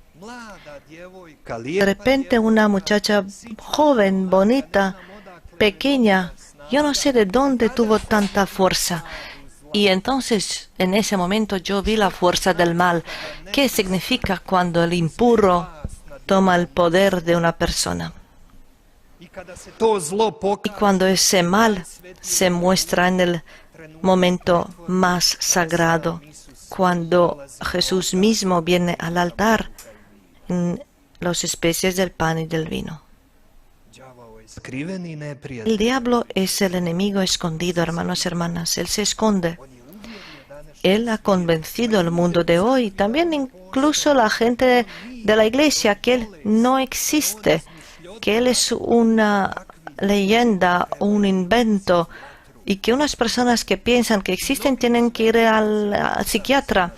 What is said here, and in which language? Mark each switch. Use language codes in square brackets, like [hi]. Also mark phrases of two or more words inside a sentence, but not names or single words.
[es] De repente una muchacha joven, bonita, pequeña, yo no sé de dónde tuvo tanta fuerza. Y entonces, en ese momento, yo vi la fuerza del mal. ¿Qué significa cuando el impuro toma el poder de una persona. [hr] I kada se to zlo [es] Y [hr] pokaže [es] cuando ese mal se muestra en el momento más sagrado, cuando Jesús mismo viene al altar en las especies del pan y del vino. [hr] đavao je skriveni [es] El [hr] neprijatelj. [es] diablo es el enemigo escondido, hermanos y hermanas. Él se esconde. Él ha convencido al mundo de hoy, también incluso la gente de la iglesia, que Él no existe, que Él es una leyenda, un invento, y que unas personas que piensan que existen tienen que ir al psiquiatra.